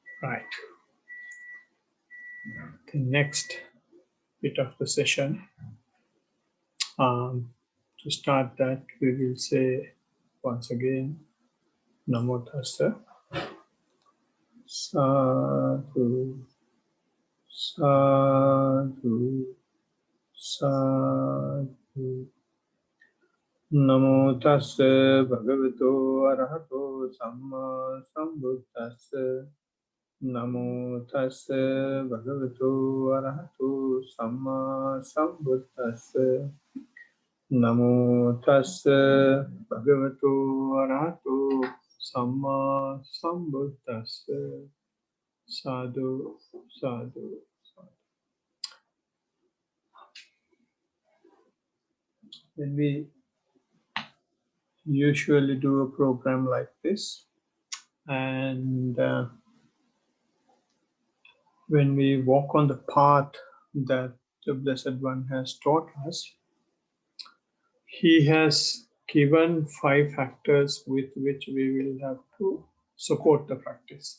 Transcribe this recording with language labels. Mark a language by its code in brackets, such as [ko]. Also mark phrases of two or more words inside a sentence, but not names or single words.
[en] Right. The next bit of the session, to start that, we will say once again, [pi] Namo Tassa, Sadhu, Sadhu, Sadhu. Namo Tassa Bhagavato Arahato Samma Sambuddhassa. Namo Tassa Bhagavato Arahato Samma Sambuddhassa. Namo Tassa Bhagavato Arahato Samma Sambuddhassa. Sadhu, sadhu, sadhu. [en] When we usually do a program like this, and when we walk on the path that the Blessed One has taught us, he has given 5 factors with which we will have to support the practice.